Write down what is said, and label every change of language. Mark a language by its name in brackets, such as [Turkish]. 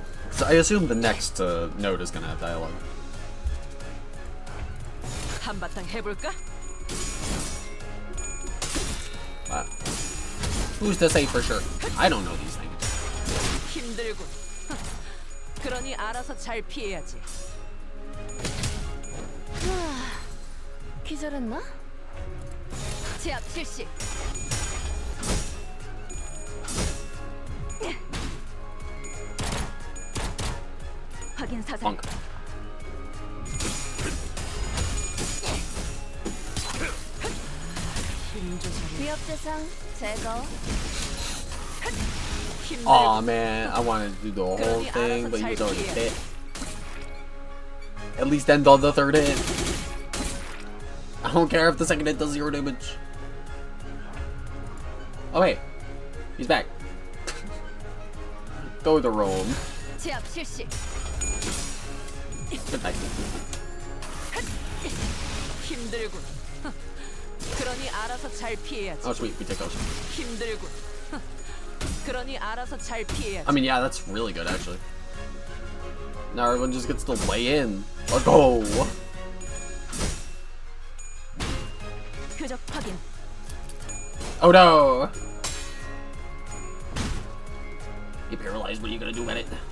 [English] So I assume the next note is gonna have dialogue. [Korean] 한바탕 해볼까? [English] Who's to say for sure? I don't know these things. [Korean] 힘들군. 그러니 알아서 잘 피해야지. 기절했나? 제압 실시. 확인 사살. [English] Funk. [Korean] 힘 조절이. 위협 대상 제거. [English] Aw man, I wanted to do the whole thing, but he's already hit. At least end on the third hit. I don't care if the second hit does 0 damage. Oh wait, he's back. Go to Rome. [Korean] 제압 실시. [English] Good night. [Korean] 힘들군. 그러니 알아서 잘 피해야지. [English] Oh sweet, we take those. [Korean] 힘들군. 그러니 알아서 잘 피해야지. [English] I mean, yeah, that's really good actually. Now everyone just gets to lay in. Let's go. [Korean] 표적 확인. [English] Oh no. You paralyzed. What are you gonna do about it?